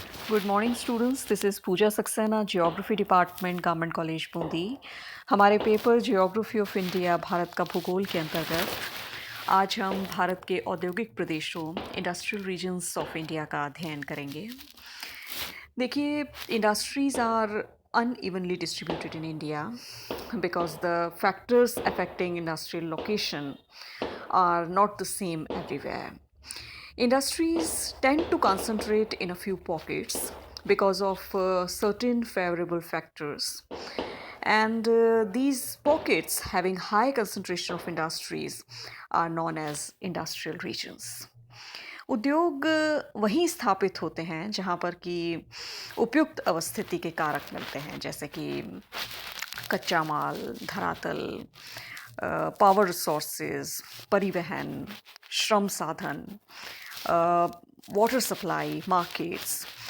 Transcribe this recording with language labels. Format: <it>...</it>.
<en>Good morning students, this is Pooja Saxena, geography department, government college Bundi.</en> <hi>हमारे paper geography of India Bharat का भूगोल के अंतर्गत आज हम भारत के औद्योगिक प्रदेशों</hi> <en>industrial regions of India</en> <hi>का अध्ययन करेंगे। देखिए,</hi> <en>Industries are unevenly distributed in India because the factors affecting industrial location are not the same everywhere. Industries tend to concentrate in a few pockets because of certain favorable factors. And these pockets having high concentration of industries are known as industrial regions.</en> <hi>उद्योग वहीं स्थापित होते हैं जहाँ पर कि उपयुक्त अवस्थिति के कारक मिलते हैं, जैसे कि कच्चा माल, धरातल, पावर रिसोर्सेज, परिवहन, श्रम साधन, वाटर सप्लाई, मार्केट्स।</hi>